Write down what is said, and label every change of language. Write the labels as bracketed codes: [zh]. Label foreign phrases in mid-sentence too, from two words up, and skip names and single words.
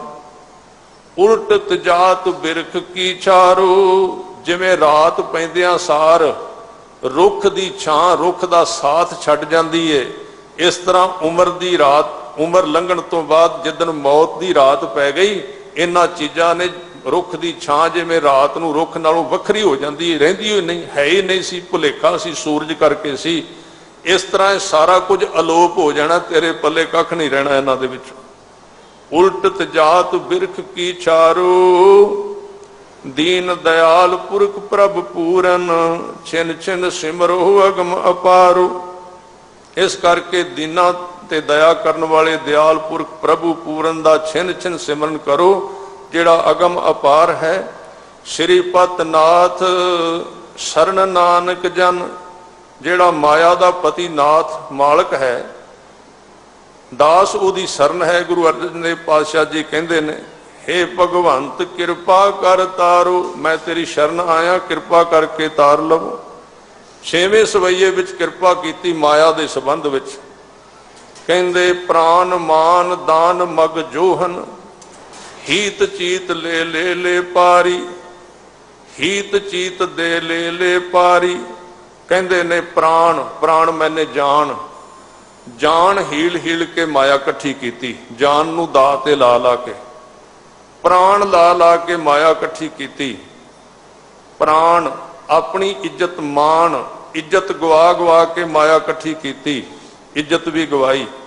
[pa] ਉਲਟ ਤਜਾਤ ਬਿਰਖ ਕੀ ਚਾਰੋ, ਜਿਵੇਂ ਰਾਤ ਪੈਂਦਿਆਂ ਸਾਰ ਰੁੱਖ ਦੀ ਛਾਂ ਰੁੱਖ ਦਾ ਸਾਥ ਛੱਡ ਜਾਂਦੀ ਹੈ, ਇਸ ਤਰ੍ਹਾਂ ਉਮਰ ਦੀ ਰਾਤ, ਉਮਰ ਲੰਘਣ ਤੋਂ ਬਾਅਦ ਜਿਦਨ ਮੌਤ ਦੀ ਰਾਤ ਪੈ ਗਈ, ਇਨ੍ਹਾਂ ਚੀਜ਼ਾਂ ਨੇ ਰੁੱਖ ਦੀ ਛਾਂ ਜਿਵੇਂ ਰਾਤ ਨੂੰ ਰੁੱਖ ਨਾਲੋਂ ਵੱਖਰੀ ਹੋ ਜਾਤੀ, ਰਹਿੰਦੀ ਹੀ ਨਹੀਂ, ਹੈ ਹੀ ਨਹੀਂ ਸੀ, ਭੁਲੇਖਾ ਸੀ, ਸੂਰਜ ਕਰਕੇ ਸੀ। ਇਸ ਤਰ੍ਹਾਂ ਸਾਰਾ ਕੁਝ ਅਲੋਪ ਹੋ ਜਾਣਾ, ਤੇਰੇ ਪੱਲੇ ਕੱਖ ਨਹੀਂ ਰਹਿਣਾ ਇਨ੍ਹਾਂ ਦੇ ਵਿੱਚ। ਉਲਟ ਤਜਾਤ ਬਿਰਖ ਕੀ ਚਾਰੋ, ਦੀਨ ਦਇਆਲ ਪੁਰਖ ਪ੍ਰਭ ਪੂਰਨ, ਛਿਨ ਛਿਨ ਸਿਮਰੋ ਅਗਮ ਅਪਾਰੋ। ਇਸ ਕਰਕੇ ਦੀਨਾ ਤੇ ਦਇਆ ਕਰਨ ਵਾਲੇ ਦਇਆਲ ਪੁਰਖ ਪ੍ਰਭੂ ਪੂਰਨ ਦਾ ਛਿਨ ਛਿਨ ਸਿਮਰਨ ਕਰੋ, ਜਿਹੜਾ ਅਗਮ ਅਪਾਰ ਹੈ। ਸ੍ਰੀਪਤ ਨਾਥ ਸ਼ਰਣ ਨਾਨਕ ਜਨ, ਜਿਹੜਾ ਮਾਇਆ ਦਾ ਪਤੀ ਨਾਥ ਮਾਲਕ ਹੈ, ਦਾਸ ਉਹਦੀ ਸ਼ਰਣ ਹੈ। ਗੁਰੂ ਅਰਜਨ ਦੇਵ ਪਾਤਸ਼ਾਹ ਜੀ ਕਹਿੰਦੇ ਨੇ, ਹੇ ਭਗਵੰਤ ਕਿਰਪਾ ਕਰ ਤਾਰੋ, ਮੈਂ ਤੇਰੀ ਸ਼ਰਣ ਆਇਆ, ਕਿਰਪਾ ਕਰਕੇ ਤਾਰ ਲਵੋ। ਛੇਵੇਂ ਸਵੱਈਏ ਵਿੱਚ ਕਿਰਪਾ ਕੀਤੀ ਮਾਇਆ ਦੇ ਸੰਬੰਧ ਵਿੱਚ, ਕਹਿੰਦੇ ਪ੍ਰਾਣ ਮਾਨ ਦਾਨ ਮਗ ਜੋਹਨ, ਹੀਤ ਚੀਤ ਲੇ ਲੇ ਲੇ ਪਾਰੀ, ਹੀਤ ਚੀਤ ਦੇ ਲੇ ਲੇ ਪਾਰੀ। ਕਹਿੰਦੇ ਨੇ ਪ੍ਰਾਣ, ਪ੍ਰਾਣ ਮੈਂਨੇ ਜਾਨ, ਜਾਨ ਹੀਲ ਹੀਲ ਕੇ ਮਾਇਆ ਕੱਠੀ ਕੀਤੀ, ਜਾਨ ਨੂੰ ਦਾ ਤੇ ਲਾ ਲਾ ਕੇ, ਪ੍ਰਾਣ ਲਾ ਲਾ ਕੇ ਮਾਇਆ ਕੱਠੀ ਕੀਤੀ। ਪ੍ਰਾਣ ਆਪਣੀ ਇੱਜ਼ਤ ਮਾਨ, ਇੱਜ਼ਤ ਗਵਾ ਗਵਾ ਕੇ ਮਾਇਆ ਕੱਠੀ ਕੀਤੀ, ਇੱਜ਼ਤ ਭੀ ਗਵਾਈ।